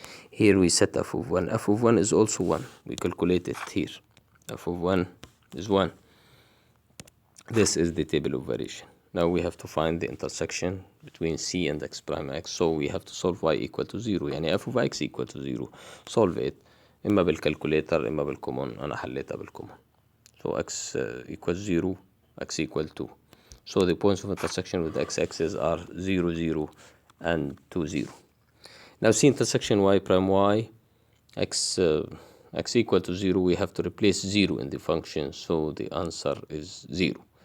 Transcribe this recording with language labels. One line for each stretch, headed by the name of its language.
English: Here we set f of 1. f of 1 is also 1. We calculate it here. f of 1 is 1. This is the table of variation. Now we have to find the intersection between c and x prime x. So we have to solve y equal to 0. يعني f of x equal to 0. Solve it
Arabic: إما بالكالكوليتر إما بالكومون. أنا حليتها بالكومون.
English: So x equals 0, x equal 2. So the points of intersection with the x-axis are 0, 0, and 2, 0. Now c intersection y prime y, x equal to 0, we have to replace 0 in the function, so the answer is 0.